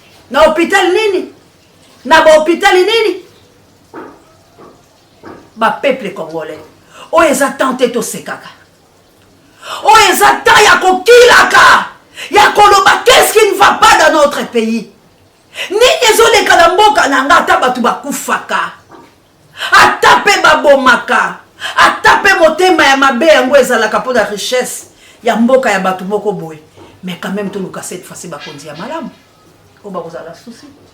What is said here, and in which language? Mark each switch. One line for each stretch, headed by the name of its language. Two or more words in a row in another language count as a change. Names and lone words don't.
Lingala: Na hôpital nini? Na ba hôpital nini?
French: Ba peuple congolais.
Lingala: Oyo eza temps te tosekaka. Oyo eza temps ya kokilaka. Ya koloba
French: qu'est-ce qui ne va pas dans notre pays.
Lingala: Nini ezoleka na mboka na nga ata bato bakufaka. Ata pe babomaka. Ata pe motema ya mabe yango ezalaka mpo na richesse ya mboka ya bato moko boye.
French: Mais quand même
Lingala: toluka cette fois-ci bakonzi ya malamu. Oyo bakozala susi.